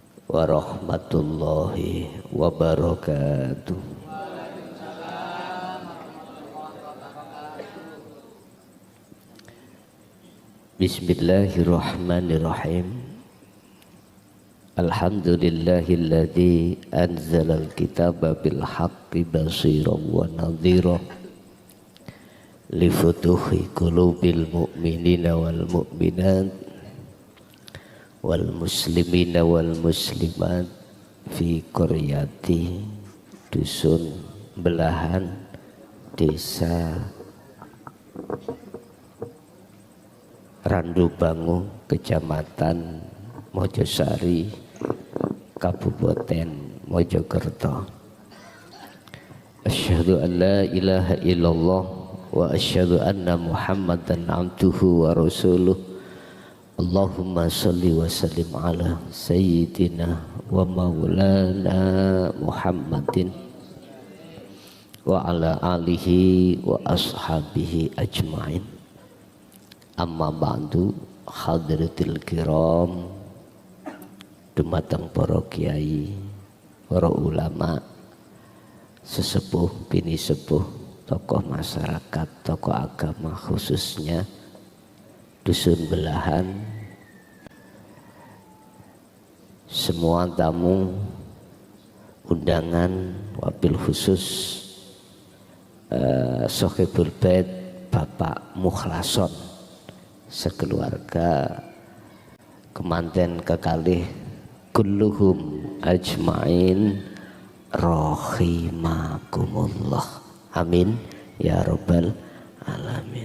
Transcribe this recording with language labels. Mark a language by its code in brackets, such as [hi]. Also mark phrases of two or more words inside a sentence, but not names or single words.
[ar] ورحمة الله وبركاته. بسم الله الرحمن الرحيم. الحمد لله الذي أنزل الكتاب بالحق بصيرا و نذيرا لفتوح قلوب المؤمنين والمؤمنات والمسلمين والمسلمات في قرية [id] dusun belahan desa Randubangu, Kecamatan Mojosari, Kabupaten Mojokerto. [ar] أشهد أن لا إله إلا الله وأشهد أن محمدا عبده ورسوله. اللهم صل وسلم على سيدنا ومولانا محمد وعلى آله وأصحابه أجمعين. أما بعد, حضرات الكرام, [jv] dumateng para kiai, para ulama, sesepuh, bini sepuh, tokoh masyarakat, tokoh agama, khususnya dusun belahan, [id] semua tamu undangan, [ar] وبالخصوص صاحب البيت [jv] Bapak Mukhlason sekeluarga, kemanten kekalih [ar] كلهم أجمعين رحمكم الله آمين يا رب العالمين.